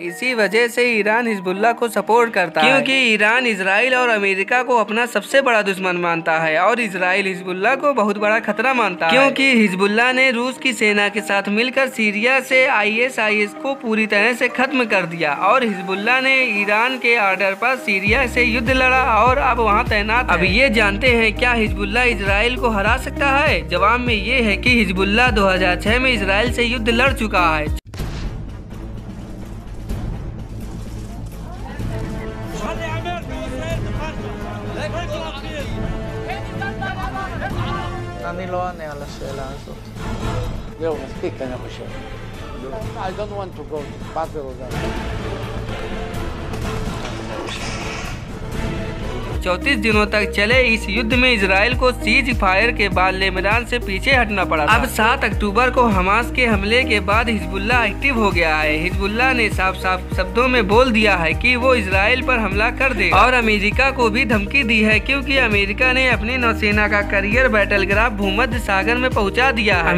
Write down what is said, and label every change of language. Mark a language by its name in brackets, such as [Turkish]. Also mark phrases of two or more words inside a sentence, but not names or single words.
[Hindi] इसी वजह से ईरान हिजबुल्लाह को सपोर्ट करता है, क्योंकि ईरान इजराइल और अमेरिका को अपना सबसे बड़ा दुश्मन मानता है और इजराइल हिजबुल्लाह को बहुत बड़ा खतरा मानता है, क्योंकि हिजबुल्लाह ने रूस की सेना के साथ मिलकर सीरिया से ISIS को पूरी तरह से खत्म कर दिया और हिजबुल्लाह ने ईरान के ऑर्डर पर सीरिया से युद्ध लड़ा और अब वहां तैनात है। अब ये जानते हैं क्या हिजबुल्लाह इजराइल को हरा सकता है? जवाब में ये है कि हिजबुल्लाह 2006 में इजराइल से युद्ध लड़ चुका है। [Hebrew] אני לא אענה על השאלה הזאת. זהו, מספיק, אני חושב. [English] I don't want to go to further on that. [Hindi] 34 दिनों तक चले इस युद्ध में इजराइल को [English] cease fire [Hindi] के बाद लेबनान से पीछे हटना पड़ा था। अब 7 अक्टूबर को हमास के हमले के बाद हिजबुल्लाह एक्टिव हो गया है। हिजबुल्लाह ने साफ साफ शब्दों में बोल दिया है कि वो इजराइल पर हमला कर देगा और अमेरिका को भी धमकी दी है, क्योंकि अमेरिका ने अपनी नौसेना का [English] carrier battlegroup [Hindi] भूमध्य सागर में पहुंचा दिया है।